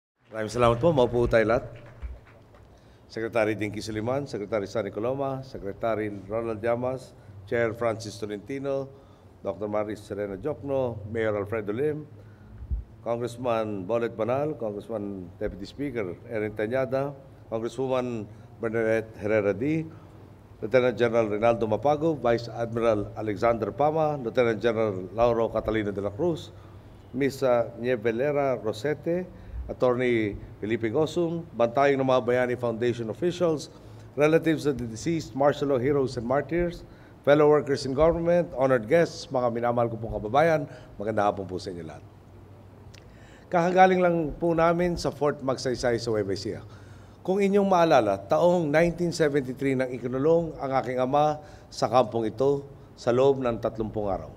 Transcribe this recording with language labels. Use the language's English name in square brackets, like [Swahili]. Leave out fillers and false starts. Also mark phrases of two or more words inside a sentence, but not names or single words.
[Filipino] Maraming salamat po. Maupo tayo lahat. Secretary Dinky Suliman, Secretary Sunny Coloma, Secretary Ronald Llamas, Chair Francis Tolentino, Dr. Maris Serena Jokno, Mayor Alfredo Lim, Congressman Bolet Banal, Congressman Deputy Speaker Erin Tañada, Congresswoman Bernadette Herrera D., Lieutenant General Rinaldo Mapago, Vice Admiral Alexander Pama, Lieutenant General Lauro Catalino de la Cruz, Ms. [English] Nievelera Rosete, Attorney Felipe Gosum, [Filipino] bantayong ng mga [English] Bayani Foundation officials, relatives of the deceased martial law heroes and martyrs, fellow workers in government, honored guests, [Filipino] mga minamahal ko pong kababayan, magandang hapon po sa inyo lahat. Kakagaling lang po namin sa Fort Magsaysay sa Nueva Ecija. Kung inyong maalala, taong 1973 nang ikinulong ang aking ama sa kampong ito sa loob ng 30 araw.